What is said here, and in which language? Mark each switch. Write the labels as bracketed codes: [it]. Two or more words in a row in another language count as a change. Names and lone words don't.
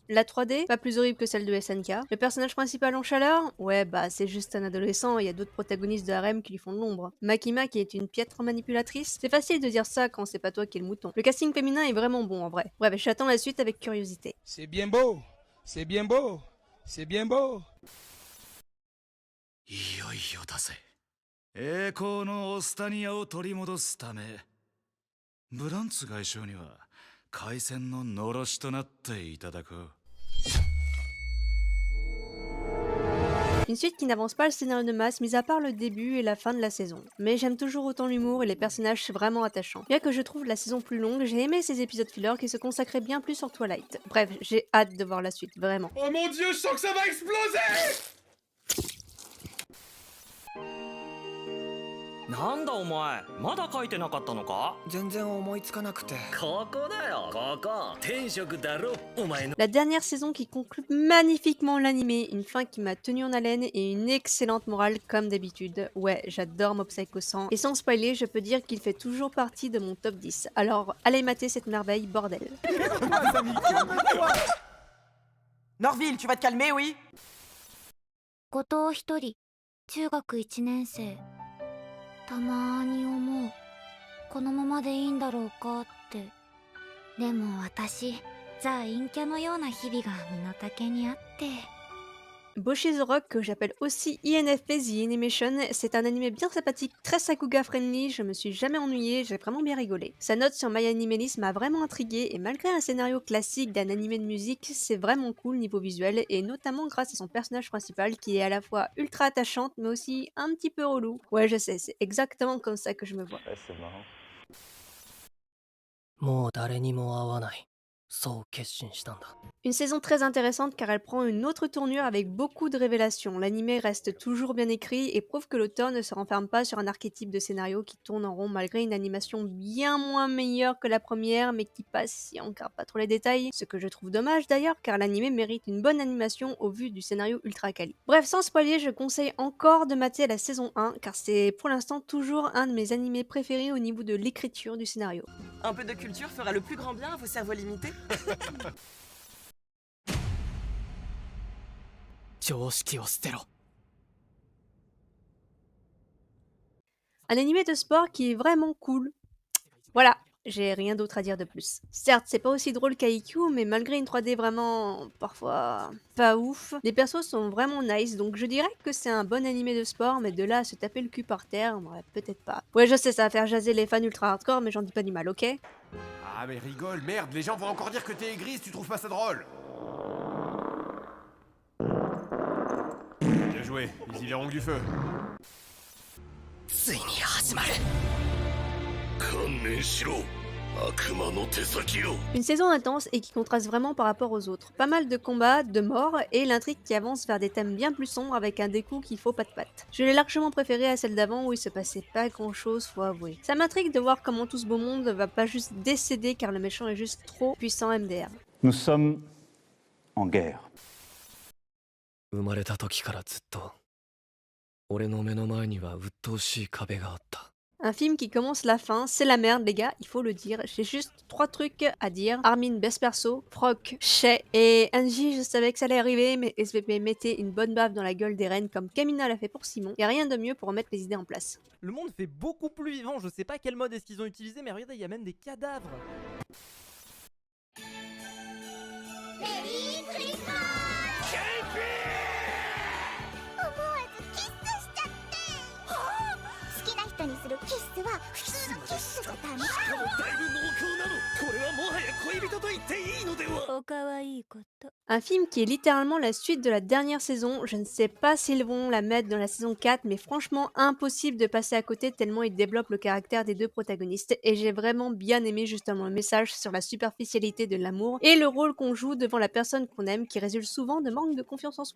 [fr] La 3D, pas plus horrible que celle de SNK. Le personnage principal en chaleur, ouais bah c'est juste un adolescent et il y a d'autres protagonistes de harem qui lui font de l'ombre. Makima qui est une piètre manipulatrice, c'est facile de dire ça quand c'est pas toi qui es le mouton. Le casting féminin est vraiment bon en vrai. Bref, j'attends la suite avec curiosité. C'est bien beau, c'est bien beau, c'est bien beau. [ja] いよいよだぜ。栄光のオスタニアを取り戻すため、ブランツ外相には海戦ののろしとなっていただこう。 [fr] Une suite qui n'avance pas le scénario de masse, mis à part le début et la fin de la saison. Mais j'aime toujours autant l'humour et les personnages vraiment attachants. Bien que je trouve la saison plus longue, j'ai aimé ces épisodes filler qui se consacraient bien plus sur Twilight. Bref, j'ai hâte de voir la suite, vraiment. Oh mon dieu, je sens que ça va exploser! [ja] なんだお前まだ書いてなかったのか全然思いつかなくて。ここだよここ天職だろお前の [fr] La dernière saison qui conclut magnifiquement l'animé, une fin qui m'a tenu en haleine et une excellente morale comme d'habitude. Ouais, j'adore Mob Psycho 100 et sans spoiler, je peux dire qu'il fait toujours partie de mon top 10. Alors allez mater cette merveille, bordel. Norville, tu vas te calmer, oui? [ja] 後藤一人中学1年生たまーに思うこのままでいいんだろうかってでも私ザ陰キャのような日々が身の丈にあって [fr] Boschi the Rock, que j'appelle aussi INFP The Animation, c'est un animé bien sympathique, très Sakuga friendly, je me suis jamais ennuyée, j'ai vraiment bien rigolé. Sa note sur MyAnimeList m'a vraiment intriguée et malgré un scénario classique d'un animé de musique, c'est vraiment cool niveau visuel et notamment grâce à son personnage principal qui est à la fois ultra attachante mais aussi un petit peu relou. Ouais je sais, c'est exactement comme ça que je me vois. Ouais, c'est marrant. [ja] もう誰にも会わない。そう決心したんだ。 [fr] Une saison très intéressante car elle prend une autre tournure avec beaucoup de révélations. L'animé reste toujours bien écrit et prouve que l'auteur ne se renferme pas sur un archétype de scénario qui tourne en rond malgré une animation bien moins meilleure que la première mais qui passe si on regarde pas trop les détails. Ce que je trouve dommage d'ailleurs car l'animé mérite une bonne animation au vu du scénario ultra quali. Bref, sans spoiler, je conseille encore de mater la saison 1 car c'est pour l'instant toujours un de mes animés préférés au niveau de l'écriture du scénario. Un peu de culture fera le plus grand bien à vos cerveaux limités. [ja] 常識を捨てろ。 [fr] Un animé de sport qui est vraiment cool. Voilà, j'ai rien d'autre à dire de plus. Certes, c'est pas aussi drôle qu'Aikyu, mais malgré une 3D vraiment parfois pas ouf, les persos sont vraiment nice, donc je dirais que c'est un bon animé de sport, mais de là à se taper le cul par terre, ouais, peut-être pas. Ouais, je sais, ça va faire jaser les fans ultra hardcore, mais j'en dis pas du mal, ok? Ah mais rigole, merde, les gens vont encore dire que t'es aigri si tu trouves pas ça drôle. Bien joué, ils y verront que du feu. [ja] ついに始まる。観念しろ、悪魔の手先よ。 [fr] Une saison intense et qui contraste vraiment par rapport aux autres. Pas mal de combats, de morts, et l'intrigue qui avance vers des thèmes bien plus sombres avec un découp qu'il faut pas de patte. Je l'ai largement préféré à celle d'avant où il se passait pas grand chose, faut avouer. Ça m'intrigue de voir comment tout ce beau monde va pas juste décéder car le méchant est juste trop puissant MDR. Nous sommes en guerre. [ja] 生まれた時からずっと俺の目の前には鬱陶しい壁があった。 [fr] Un film qui commence la fin, c'est la merde les gars, il faut le dire. J'ai juste 3 trucs à dire. Armin best perso, Frock, Shay et Angie, je savais que ça allait arriver, mais SVP mettait une bonne baffe dans la gueule des reines comme Kamina l'a fait pour Simon. Et rien de mieux pour remettre les idées en place. Le monde fait beaucoup plus vivant, je sais pas quel mode est-ce qu'ils ont utilisé, mais regardez, il y a même des cadavres. [ja] メリークリスマス思わずキスしちゃって好きな人にするキスは普通のキスじゃダメだいぶ濃厚なの。これはもはや恋人と言っていいのでは。おかわいいこと [fr] Un film qui est littéralement la suite de la dernière saison. Je ne sais pas s'ils vont la mettre dans la saison 4, mais franchement impossible de passer à côté tellement il développe le caractère des deux protagonistes. Et j'ai vraiment bien aimé justement le message sur la superficialité de l'amour et le rôle qu'on joue devant la personne qu'on aime qui résulte souvent de manque de confiance en soi.